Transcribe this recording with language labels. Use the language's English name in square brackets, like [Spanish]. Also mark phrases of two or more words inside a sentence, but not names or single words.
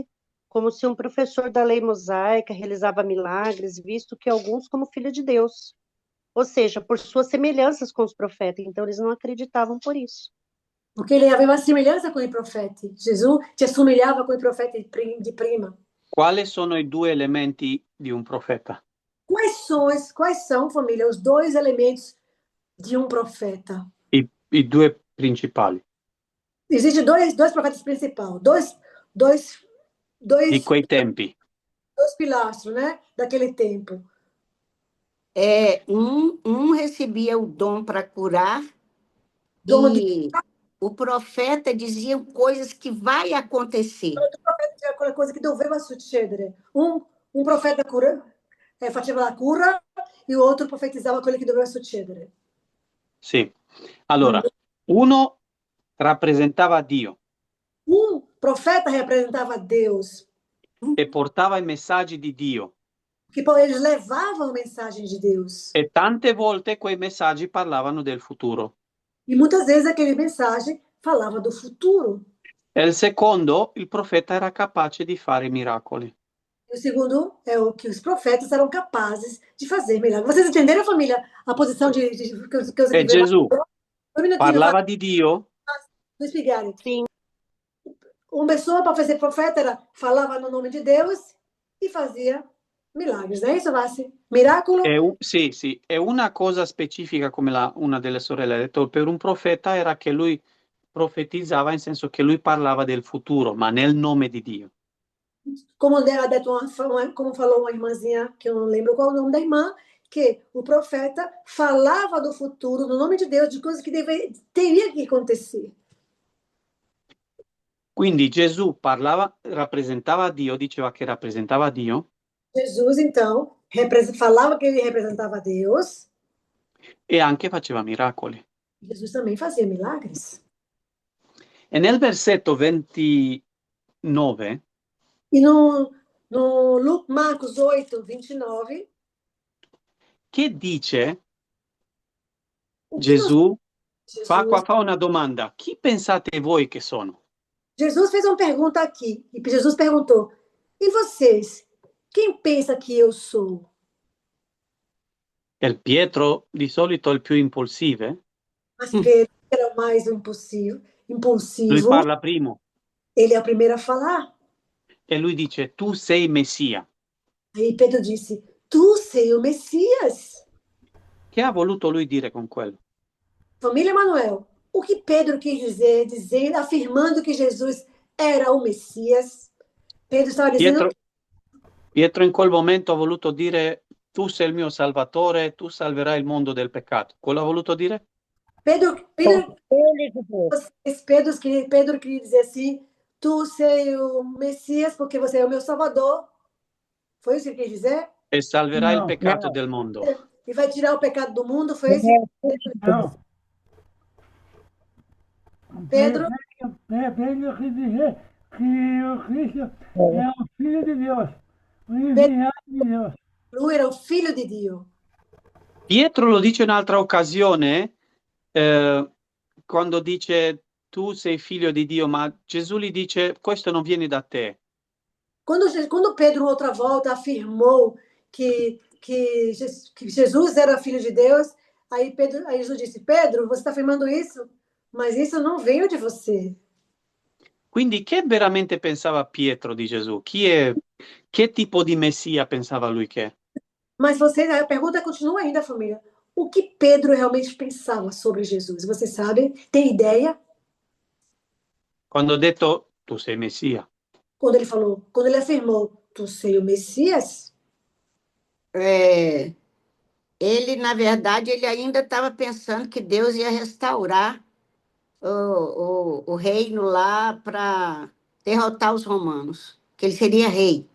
[Portuguese] Como se um professor da lei mosaica realizava milagres, visto que alguns como filho de Deus. Ou seja, por suas semelhanças com os profetas. Então, eles não acreditavam por isso. Porque ele havia uma semelhança com o profeta. Jesus se assemelhava com o profeta de prima. [Italian] Quali sono i due elementi di un profeta? [Portuguese] Quais são, família, os dois elementos de um profeta? [Italian] I due principali. [Portuguese] Existem dois profetas principais, dois [Italian] di quei tempi. [Portuguese] Dois pilastros, né, daquele tempo. Um recebia o dom para curar e o profeta dizia coisas que vai acontecer. O profeta dizia aquela coisa que [Italian] doveva succedere. [Portuguese] Um profeta [Italian] faceva la cura [Portuguese] e o outro profetizava [Italian] quello che doveva succedere. Sì. Allora, uno rappresentava Dio. Un profeta rappresentava Deus. E portava i messaggi di Dio. [Portuguese] Que eles levavam a mensagem de Deus. [Italian] E tante volte quei messaggi parlavano del futuro. [Portuguese] E muitas vezes aquele mensagem falava do futuro. [Italian] E il secondo, il profeta era capace di fare miracoli. [Portuguese] E o segundo é o que os profetas eram capazes de fazer milagres. Vocês entenderam, família, a posição que eu [Italian] E Gesù parlava di Dio? [Portuguese] Luiz Figueiredo. Sim. Uma pessoa para fazer profeta falava no nome de Deus e fazia milagres, não é isso, Vassi? [Italian] Miracolo? Sì, sì. E una cosa specifica, come una delle sorelle ha detto, per un profeta era che lui profetizzava, in senso che lui parlava del futuro, ma nel nome di Dio. [Portuguese] Como falou uma irmãzinha, que eu não lembro qual é o nome da irmã, que o profeta falava do futuro, no nome de Deus, de coisas que teria que acontecer. [Italian] Quindi Gesù rappresentava Dio, diceva che rappresentava Dio. [Portuguese] Jesus, então, falava que ele representava Deus. [Italian] E anche faceva miracoli. [Portuguese] Jesus também fazia milagres. [Italian] E nel versetto 29... [Portuguese] E no Marcos 8, 29... [Italian] Che dice Gesù? Fa una domanda. Chi pensate voi che sono? [Portuguese] Jesus fez uma pergunta aqui. E Jesus perguntou, e vocês? Quem pensa que eu sou? [Italian] Il Pietro di solito è il più impulsivo. [Portuguese] Mas Pedro era mais impulsivo. [Italian] Lui parla primo. [Portuguese] Ele é o primeiro a falar. [Italian] E lui dice, tu sei Messia. [Portuguese] Aí Pedro disse, tu sei o Messias. [Italian] Che ha voluto lui dire con quello? [Portuguese] Família Emanuel, o que Pedro quis dizer, afirmando que Jesus era o Messias? Pedro estava dizendo... [Italian] Pietro in quel momento ha voluto dire, tu sei il mio Salvatore, tu salverai il mondo del peccato. Quello ha voluto dire? [Portuguese] Pedro, Filho de Deus. Pedro queria dizer assim, tu sei o Messias porque você é o meu Salvador. Foi isso que ele quis dizer? [Italian] E salverà il No. peccato del mondo. [Portuguese] E vai tirar o pecado do mundo, foi isso que Não. Pedro? Pedro quis dizer que o Cristo é o Filho de Deus, o enviado de Deus. [Italian] Lui era o figlio di Dio. Pietro lo dice in un'altra occasione, quando dice tu sei figlio di Dio, ma Gesù gli dice questo non viene da te. [Portuguese] Quando Pedro, outra volta, afirmou que Jesus era filho de Deus, aí Jesus disse, Pedro, você está afirmando isso, mas isso não veio de você. [Italian] Quindi che veramente pensava Pietro di Gesù? Che tipo di Messia pensava lui che è? [Portuguese] Mas a pergunta continua ainda, família. O que Pedro realmente pensava sobre Jesus? Você sabe? Tem ideia? [Italian] Quando ha detto tu sei Messia. [Portuguese] Quando ele afirmou, tu sei o Messias? Ele, na verdade, ele ainda estava pensando que Deus ia restaurar o reino lá para derrotar os romanos, que ele seria rei.